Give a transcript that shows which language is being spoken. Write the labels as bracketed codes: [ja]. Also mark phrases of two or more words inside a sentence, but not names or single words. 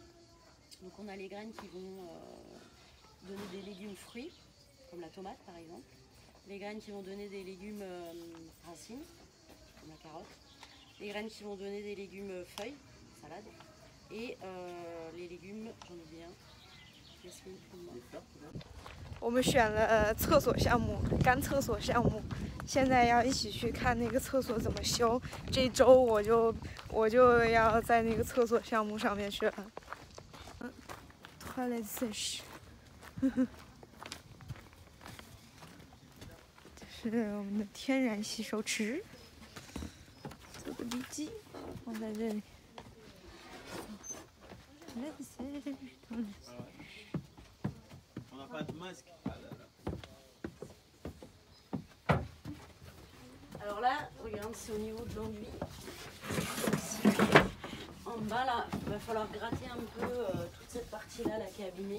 [fr] Donc on a les graines qui vont donner des légumes fruits, comme la tomate par exemple. Les graines qui vont donner des légumes racines, comme la carotte. Les graines qui vont donner des légumes feuilles, salade. Et les légumes, j'en oublie un. [zh] 我们选了厕所项目，干厕所项目，现在要一起去看那个厕所怎么修。这周我就要在那个厕所项目上面去了。 [fr] toilet sèche， [zh] 这是我们的天然洗手池，做个笔记放在这里。 [fr] Pas de masque. Alors là, regarde, c'est au niveau de l'enduit. En bas là, il va falloir gratter un peu toute cette partie-là qui est abîmée.